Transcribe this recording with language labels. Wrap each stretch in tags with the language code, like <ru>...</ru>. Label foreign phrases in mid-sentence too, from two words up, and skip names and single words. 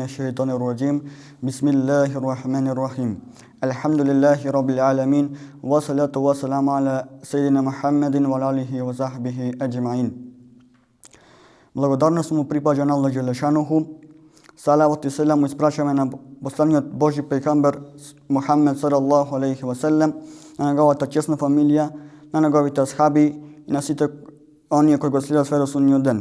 <ar>الشيطان الرجيم بسم الله الرحمن الرحيم الحمد لله رب العالمين والصلاة والسلام على سيدنا محمد وعلى آله وصحبه أجمعين.</ar> <mk>Благодарност му припаѓа на Аллах Джелешануху. Салават и селам му испрашаме на посланиот Божи пејгамбер Мухаммед</mk> <ar>صلى الله عليه وسلم,</ar> <mk>на неговата чесна фамилија, на неговите асхаби и на сите оние кои го следат во судниот ден.</mk>